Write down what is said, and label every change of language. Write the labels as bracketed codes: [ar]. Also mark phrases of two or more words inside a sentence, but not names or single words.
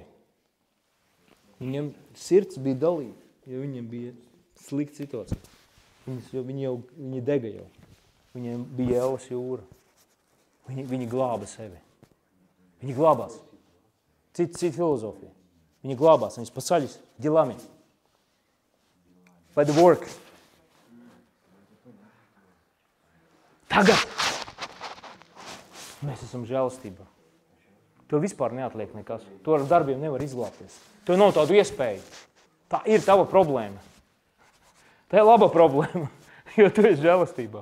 [lv] Viņam sirds bija dalīta, jo viņam bija slikta situācija. Viņi dega jau. Viņiem bija Ēlas jūra. Viņi glāba sevi. Viņi glābās. Cita filozofija. Viņi glābās. [ru] Viņi спасались делами. [en] By the work. [lv] Tagad mēs esam žēlastībā. To vispār neatliek nekas. To ar darbiem nevar izglābties. To nav tādu iespēju. Tā ir tava problēma. Tā ir laba problēma, jo tu esi žēlastībā.